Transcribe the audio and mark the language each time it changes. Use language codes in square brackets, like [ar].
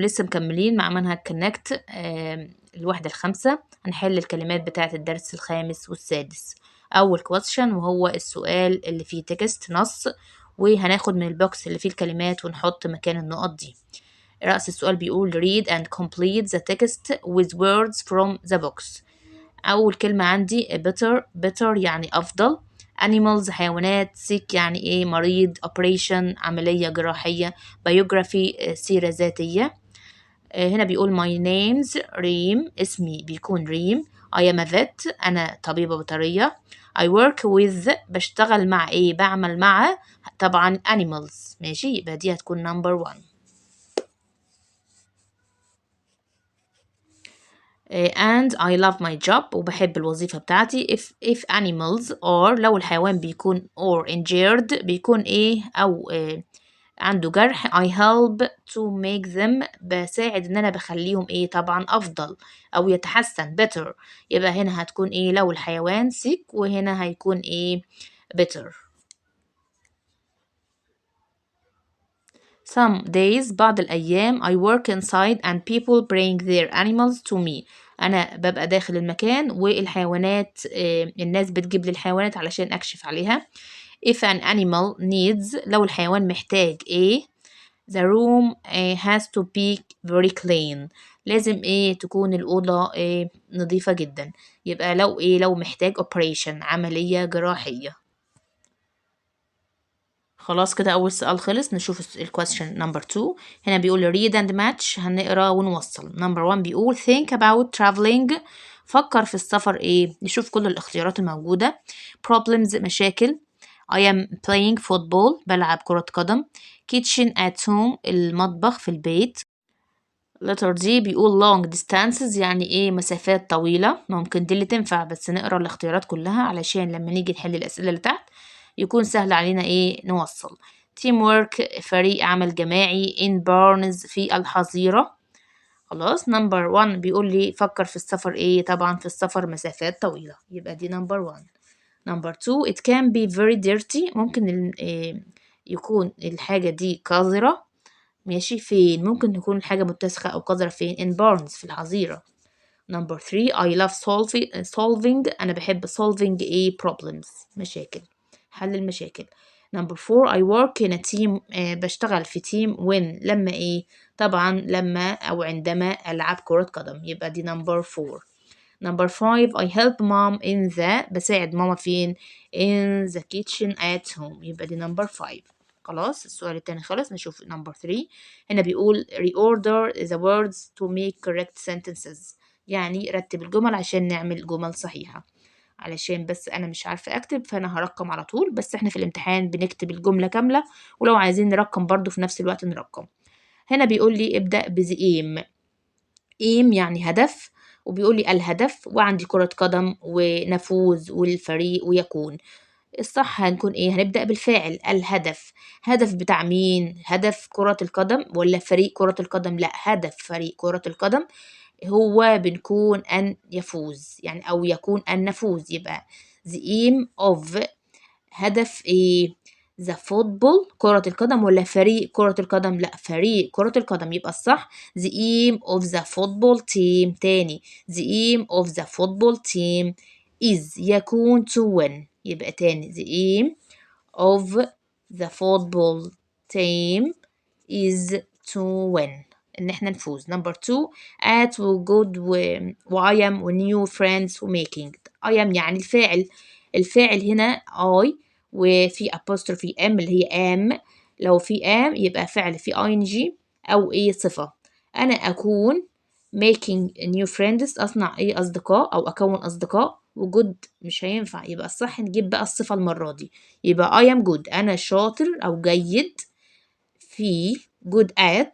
[ar] لسه مكملين مع منهج كونكت الوحدة الخامسة. هنحل الكلمات بتاعة الدرس الخامس والسادس. أول question وهو السؤال اللي فيه تكست نص، وهناخد من البوكس اللي فيه الكلمات ونحط مكان النقط دي. رأس السؤال بيقول [en] read and complete the text with words from the box. [ar] أول كلمة عندي better يعني أفضل. animals حيوانات. sick يعني إيه؟ مريض. operation عملية جراحية. biography سيرة ذاتية. هنا بيقول [en] my name's [ar] ريم، اسمي بيكون ريم. [en] I am a vet [ar] أنا طبيبة بيطرية. [en] I work with [ar] بشتغل مع إيه؟ بعمل مع طبعا animals. ماشي، يبقى دي هتكون number 1. [en] and I love my job [ar] وبحب الوظيفة بتاعتي. [en] if animals are [ar] لو الحيوان بيكون [en] or injured [ar] بيكون ايه أو عنده جرح. [en] I help to make them [ar] بساعد ان انا بخليهم ايه طبعا افضل او يتحسن better. يبقى هنا هتكون ايه لو الحيوان sick، وهنا هيكون ايه better. [en] Some days [ar] بعض الأيام [en] I work inside and people bring their animals to me. [ar] أنا ببقى داخل المكان والحيوانات الناس بتجيب لي الحيوانات علشان أكشف عليها. [en] If an animal needs [ar] لو الحيوان محتاج إيه [en] the room has to be very clean. [ar] لازم إيه تكون الأوضة نظيفة جدا. يبقى لو محتاج operation عملية جراحية. خلاص كده أول سؤال خلص. نشوف الquestion number 2. هنا بيقول [en] read and match، [ar] هنقرا ونوصل. number 1 بيقول [en] think about traveling، [ar] فكر في السفر إيه. نشوف كل الاختيارات الموجودة. problems مشاكل. [en] I am playing football [ar] بلعب كرة قدم. [en] kitchen at home [ar] المطبخ في البيت. letter D بيقول [en] long distances [ar] يعني إيه مسافات طويلة. ممكن دي اللي تنفع، بس نقرا الاختيارات كلها علشان لما نيجي نحل الأسئلة اللي تحت يكون سهل علينا إيه نوصل. teamwork فريق عمل جماعي. [en] in barns [ar] في الحظيرة. خلاص. number 1 بيقول لي فكر في السفر إيه طبعا في السفر مسافات طويلة، يبقى دي number 1. [en] number 2 it can be very dirty [ar] ممكن يكون الحاجة دي قذرة. ماشي، فين ممكن تكون الحاجة متسخة أو قذرة فين [en] in barns [ar] في الحظيرة. [en] number 3 I love solving [ar] أنا بحب [en] solving a problems [ar] مشاكل، حل المشاكل. number 4 [en] I work in a team [ar] بشتغل في team when لما إيه طبعا لما أو عندما ألعب كرة قدم، يبقى دي number 4. [en] number 5 I help mom in the [ar] بساعد ماما فين [en] in the kitchen at home، [ar] يبقى دي [en] number 5. [ar] خلاص السؤال التاني خلص. نشوف number 3. هنا بيقول [en] reorder the words to make correct sentences، [ar] يعني رتب الجمل عشان نعمل جمل صحيحة. علشان بس أنا مش عارفة أكتب فأنا هرقم على طول، بس إحنا في الامتحان بنكتب الجملة كاملة، ولو عايزين نرقم برضو في نفس الوقت نرقم. هنا بيقول لي ابدأ بذ aim. aim يعني هدف، وبيقول لي الهدف، وعندي كرة قدم ونفوذ والفريق ويكون. الصح هنكون ايه هنبدأ بالفاعل الهدف. هدف بتاع مين؟ هدف كرة القدم ولا فريق كرة القدم؟ لا، هدف فريق كرة القدم هو بنكون أن يفوز يعني أو يكون أن نفوز، يبقى the aim of هدف ايه the football كرة القدم ولا فريق كرة القدم؟ لا، فريق كرة القدم، يبقى الصح [en] the aim of the football team. تاني the aim of the football team is يكون to win، يبقى تاني the aim of the football team is to win [ar] ان احنا نفوز. [en] number 2 at good و I am و new friends و making. I am [ar] يعني الفاعل هنا I وفي apostrophe M اللي هي am. لو في am يبقى فعل في ing أو إيه صفة. أنا أكون [en] making new friends [ar] أصنع إيه أصدقاء أو أكون أصدقاء، وجود مش هينفع، يبقى الصح نجيب بقى الصفة المرة دي، يبقى [en] I am good [ar] أنا شاطر أو جيد في good at.